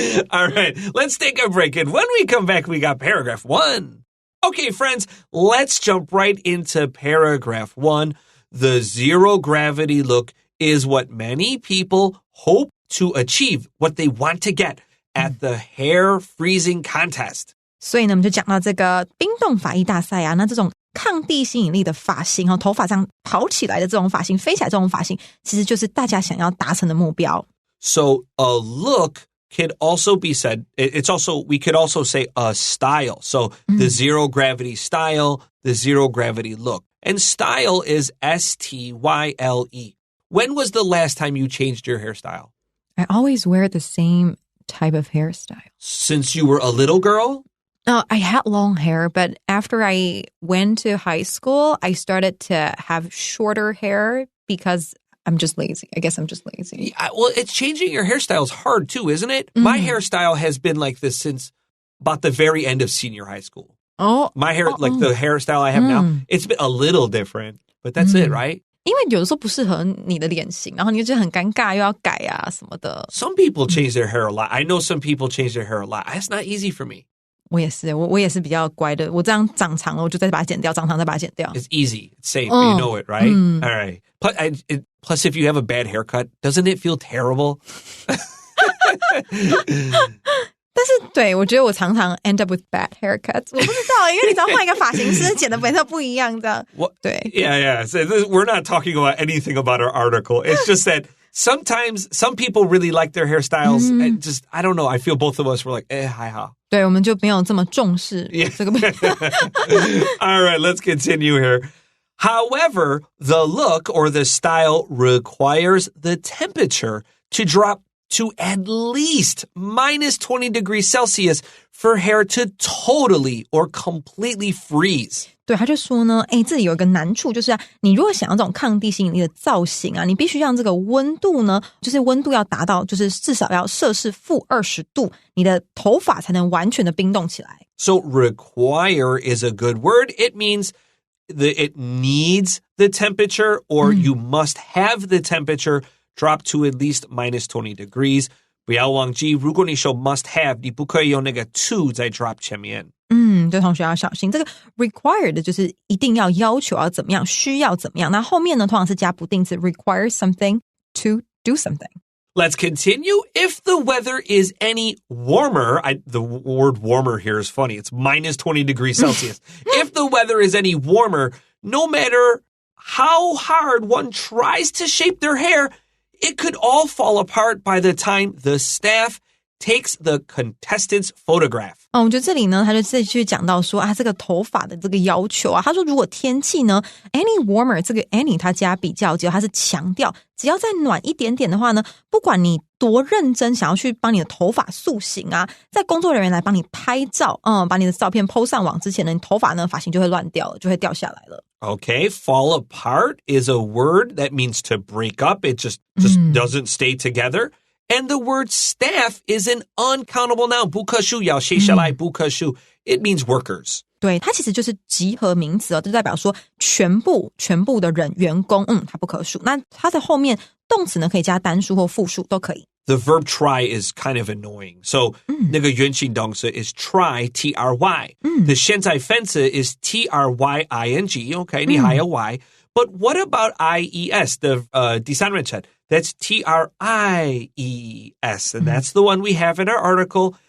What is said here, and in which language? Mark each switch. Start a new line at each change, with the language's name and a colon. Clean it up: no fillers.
English: All right, let's take a break. And when we come back, we got paragraph 1. Okay, friends, let's jump right into paragraph 1. The zero gravity look is what many people hope to achieve, what they want to get at the hair freezing contest.
Chinese: 所以呢，我们就讲到这个冰冻发艺大赛啊，那这种抗地心引力的发型，头发这样跑起来的这种发型，飞起来这种发型，其实就是大家想要达成的目标。
English: So a look could also be said, we could also say a style. So the zero gravity style, the zero gravity look. And style is S-T-Y-L-E. When was the last time you changed your hairstyle? I always wear the same type of hairstyle. Since you were a little girl? I had long hair, but after I went to high school, I started to have shorter hair because I'm just lazy. I guess I'm just lazy. Yeah, well, it's changing your hairstyle is hard too, isn't it? My hairstyle has been like this since about the very end of senior high school. Oh, my hair, like the hairstyle I have now, it's been a little different, but that's it, right?
Chinese: 因为有的时候不适合你的脸型，然后你就很尴尬，又要改啊什么的。
English: Some people change their hair a lot. I know some people change their hair a lot. That's not easy for me.
Chinese: 我也是比较乖的。我这样长长了，我就再把它剪掉，长长再把它剪掉。
English: It's easy. It's safe. You know it, right? All right. Plus, if you have a bad haircut, doesn't it feel terrible?
Chinese: 但是对我觉得我常常
English: end up with bad haircuts，
Chinese: 我不知道，因为你只要换一个发型师，剪的本色不一样，这样。对
English: Yeah. So we're not talking about anything about our article. It's just that sometimes some people really like their hairstyles. And just I don't know. I feel both of us were like,
Chinese: 还好。对，我们就没有这么重视这个。
English: All right, let's continue here. However, the look or the style requires the temperature to drop to at least minus 20 degrees Celsius for hair to totally or completely freeze.
Chinese: 对，他就说呢，这里有一个难处，就是你如果想要这种抗地心引力的造型啊，你必须让这个温度呢，就是温度要达到，就是至少要摄氏-20度，你的头发才能完全的冰冻起来。
English: So require is a good word. It means it needs the temperature or you must have the temperature drop to at least minus 20 degrees.
Chinese: 不要忘记，如果你说
English: must have，
Chinese: 你不可以用那个 to 在 drop 前面。对同学要小心，这个 required 就是一定要要求要怎么样，需要怎么样。那后面呢，通常是加不定词
English: require something to do something。 Let's continue. If the weather is any warmer, the word warmer here is funny. It's minus 20 degrees Celsius. If the weather is any warmer, no matter how hard one tries to shape their hair, it could all fall apart by the time the staff takes the contestant's photograph.
Chinese: 我觉得这里呢，他就自己去讲到说这个头发的这个要求他说如果天气呢
English: any warmer
Chinese: 这个 any 他加比较级，他是强调只要再暖一点点的话呢，不管你多认真想要去帮你的头发塑形在工作人员来帮你拍照把你的照片 po 上网之前呢，你头发呢发型就会乱掉了，就会掉下来了。
English: Okay, fall apart is a word that means to break up. It just doesn't stay together.And the word staff is an uncountable noun.
Chinese: 不可数要写下来不可数
English: It means workers.
Chinese: 对，它其实就是集合名词就代表说全部的人员工它不可数。那它的后面动词呢可以加单数或复数都可以。
English: The verb try is kind of annoying. So
Chinese: 那个原形动词
English: is try, T-R-Y. The
Chinese: 现在分词
English: is T-R-Y-I-N-G. Okay,
Chinese: 你还有
English: Y.But what about I-E-S, the
Chinese: 第三人称？
English: That's T-R-I-E-S, and that's the one we have in our article.